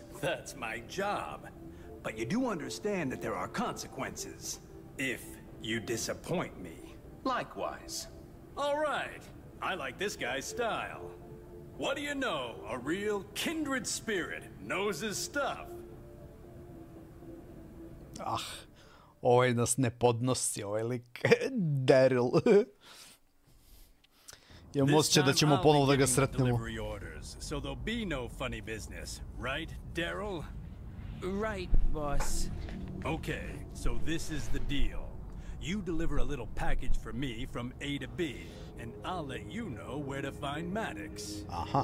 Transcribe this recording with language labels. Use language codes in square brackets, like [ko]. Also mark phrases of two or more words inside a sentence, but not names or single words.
[en] That's my job. But you do understand that there are consequences if you disappoint me. Likewise. All right. I like this guy's style. What do you know? A real kindred spirit knows his stuff. [bs] Ah, ovaj nas ne podnosi, ovaj lik. Daryl. Imam osjećaj da ćemo ponovo da ga sretnemo. [en] So there'll be no funny business, right, Daryl? Right, boss. Okay, so this is the deal. You deliver a little package for me from A to B, and I'll let you know where to find Maddox. Aha.